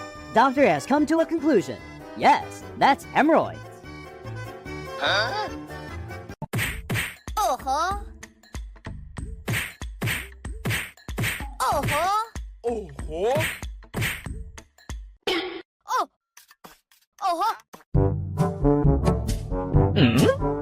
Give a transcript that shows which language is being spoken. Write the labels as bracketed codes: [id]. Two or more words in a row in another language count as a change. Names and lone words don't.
[en] Doctor has come to a conclusion. Yes, that's hemorrhoids. Oh-ho. Oh-ho. Oh, Oh. Oh-ho. hmm?